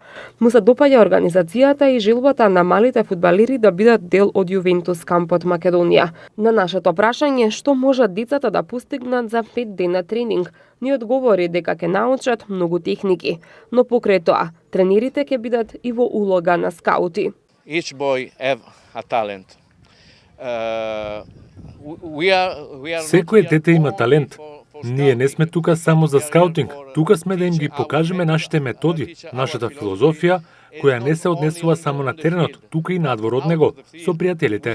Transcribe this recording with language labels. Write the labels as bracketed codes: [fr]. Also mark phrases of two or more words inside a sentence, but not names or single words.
[mk] Му се допаѓа организацијата и желбата на малите фудбалери да бидат дел од Јувентус кампот Македонија. На нашето прашање што можат децата да постигнат за 5 дена тренинг, ни одговори дека ќе научат многу техники, но покрај тоа, тренерите ќе бидат и во улога на скаути. [en] Each boy have a talent. [mk] Секој дете има талент. Ние не сме тука само за скаутинг, тука сме да им ги покажеме нашите методи, нашата филозофија, која не се однесува само на теренот, тука и надвор од него, со пријателите.